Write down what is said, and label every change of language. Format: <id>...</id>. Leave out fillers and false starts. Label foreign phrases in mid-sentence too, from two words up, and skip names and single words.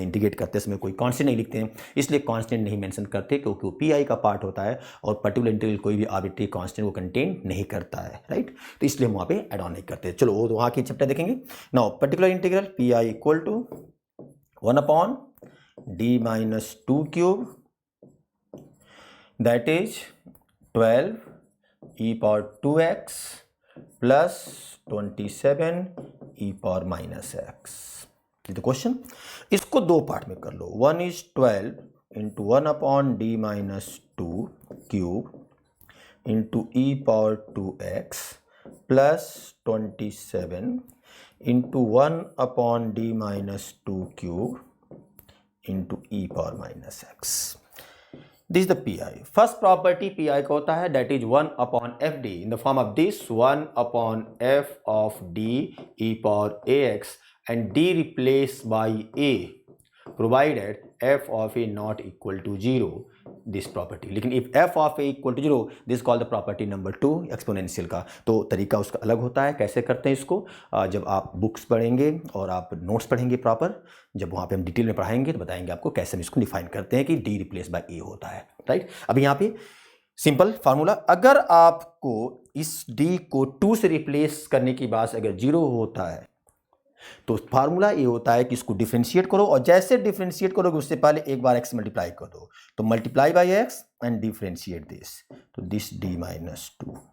<hi>इंटीग्रेट करते समय कोई कांस्टेंट नहीं लिखते हैं, इसलिए कांस्टेंट नहीं मेंशन करते क्योंकि वो PI का पार्ट होता है और</hi> <en>particular integral</en> <hi>कोई भी</hi> <en>arbitrary constant</en> <hi>को कंटेन नहीं करता है. राइट, तो इसलिए हम वहाँ पे</hi> <en>add on</en> <hi>नहीं करते. चलो वो वहाँ की चैप्टर देखेंगे.</hi> <en>now particular integral PI equal to 1/d minus 2 cube, that is 12 e power 2x plus 27 e power minus x.</en> <hi>तो क्वेश्चन इसको 2 पार्ट में कर लो.</hi> <en>1 is 12 into 1/d minus 2 cube into e power 2x plus 27 into 1/d minus 2 cube into e power minus x. this is the PI. first property PI</en> <hi>का होता है</hi> <en>that is 1 upon f D in the form of this 1 upon f of D e power a x and D replace by a provided f of a not equal to 0 this property। लेकिन if f of a equal to 0 this called the property number 2 एक्सपोनेंशियल का।</en> <hi>तो तरीका उसका अलग होता है। कैसे करते हैं इसको, जब आप बुक्स पढ़ेंगे और आप नोट्स पढ़ेंगे प्रॉपर, जब वहाँ पे हम डिटेल में पढ़ाएंगे तो बताएंगे आपको कैसे हम इसको डिफाइन करते हैं कि d</hi> <en>replace by</en> <hi>a होता है, राइट। अभी यहाँ पे</hi> <en>simple formula,</en> <hi>अगर आपको इस d को 2 से रिप्लेस करने की बात अगर 0 होता है तो फार्मूला ये होता है कि इसको डिफरेंशिएट करो और जैसे डिफरेंशिएट करोगे उससे पहले एक बार x मल्टीप्लाई कर दो, तो</hi> <en>multiply by x and differentiate this,</en> <hi>तो</hi> <en>this d minus 2</en>